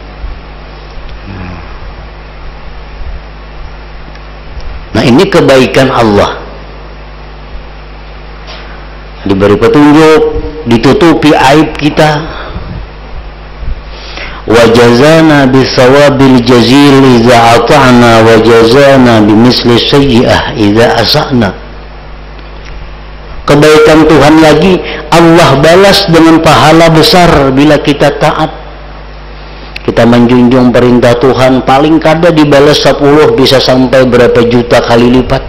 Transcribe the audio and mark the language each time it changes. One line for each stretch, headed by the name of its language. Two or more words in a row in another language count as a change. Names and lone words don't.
Indonesian: Nah, ini kebaikan Allah. Diberi petunjuk, ditutupi aib kita.
Arabic: وجازانا بالثواب الجزيل إذا أطعنا وجازانا بمثل السيئة إذا أسأنا.
Indonesian: Kebaikan Tuhan lagi, Allah balas dengan pahala besar bila kita taat.
Banjar: Kita menjunjung perintah Tuhan, paling kada dibalas 10, bisa sampai berapa juta kali lipat.